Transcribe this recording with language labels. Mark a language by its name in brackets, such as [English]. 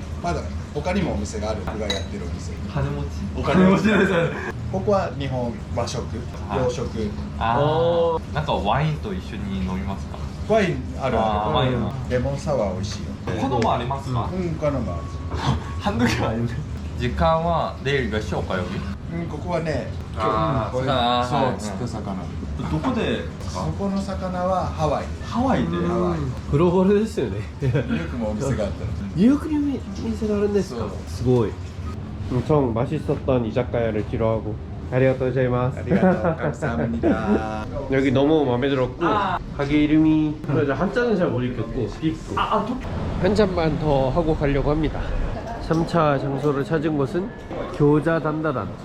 [Japanese] まだ他にもお店がある僕がやってるお店金持ち。お金持ちですここは日本和食洋食ああ。なんかワインと一緒に飲みますか。ワインあるあーワインレモンサワー美味しいよこのもありますか。他のもある [Korean] 한두 개 아닌데. [Japanese] 時間は [Korean] 내일 몇 시 올까요 여기? [Japanese] ここはねあーこれあーはいそう釣った魚どこでそこの魚はハワイハワイでハワイグローバルですよね。ニューヨークもお店があったのニューヨークに店があるんですか？そうすごい。 [Korean] 엄청 맛있었던 이자카야를 기로하고 [Japanese] 아리가또 고자이마스. [Korean] 감사합니다. 여기 너무 마음에 들었고 가게 이름이 한자는 잘 못 읽겠고 빅구. 한 잔만 더 하고 가려고 합니다. 3차 장소를 찾은 곳은 교자 단다단.